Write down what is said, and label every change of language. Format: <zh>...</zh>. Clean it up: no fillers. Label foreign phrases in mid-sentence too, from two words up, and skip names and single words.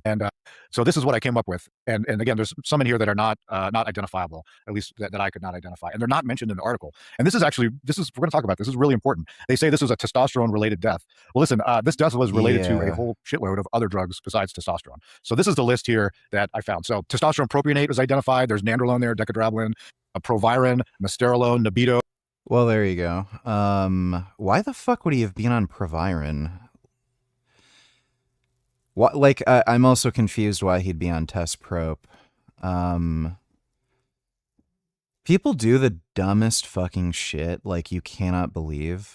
<en>And so this is what I came up with. And again, there's some in here that are not identifiable, at least that I could not identify, and they're not mentioned in the article. And this is we're going to talk about this. This is really important. They say this was a testosterone related death. Well, listen, this death was related to a whole shitload of other drugs besides testosterone. So this is the list here that I found. So testosterone propionate was identified. There's nandrolone there, decadrablin, proviron, mesterolone, nebido. Well, there you go. Why the fuck would he have been on proviron? What, like, I'm also confused why he'd be on test prop. People do the dumbest fucking shit, like, you cannot believe.</en>